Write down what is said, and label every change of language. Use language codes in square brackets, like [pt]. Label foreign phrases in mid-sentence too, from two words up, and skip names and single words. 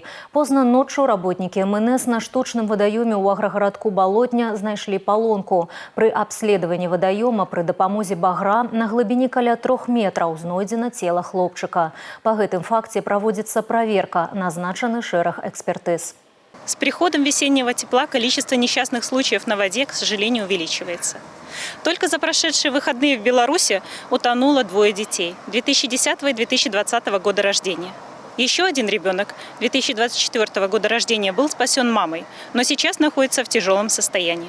[be] Позна ноччу работнікі МНС на штучным вадаёме ў аграгарадку Балотня знайшлі палонку. Пры абследаванні вадаёма пры дапамозе багра на глыбіні каля 3 метраў знойдзена цела хлопчыка. Па гэтым факце праводзіцца праверка, назначаны шэраг экспертыз. [ru] С приходом весеннего тепла количество несчастных случаев на воде, к сожалению, увеличивается. Только за прошедшие выходные в Беларуси утонуло 2 детей 2010 и 2020 года рождения. Еще один ребенок 2024 года рождения был спасен мамой, но сейчас находится в тяжелом состоянии.